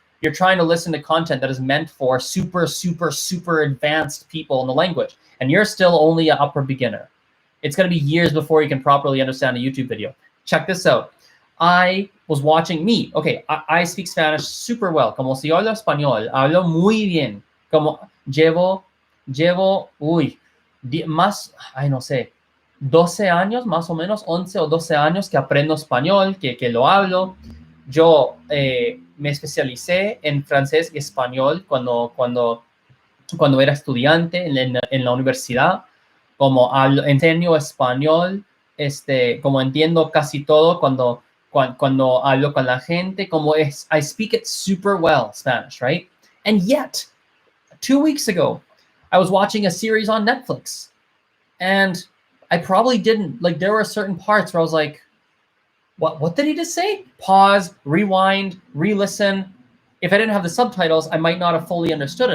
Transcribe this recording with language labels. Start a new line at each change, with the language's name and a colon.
English: You're trying to listen to content that is meant for super, super, super advanced people in the language. And you're still only an upper beginner. It's going to be years before you can properly understand a YouTube video. Check this out. I was watching I speak Spanish super well.
Spanish: Como si hablo español. Hablo muy bien. Como llevo, no sé, 12 años, más o menos, 11 o 12 años que aprendo español, que lo hablo. Yo me especialicé en francés y español cuando era estudiante en la universidad. Como enseño español, como entiendo casi todo cuando cuando hablo con la gente,
English: I speak it super well, Spanish, right? And yet, 2 weeks ago, I was watching a series on Netflix, and I probably didn't, like, there were certain parts where I was like, what did he just say? Pause, rewind, re-listen. If I didn't have the subtitles, I might not have fully understood it.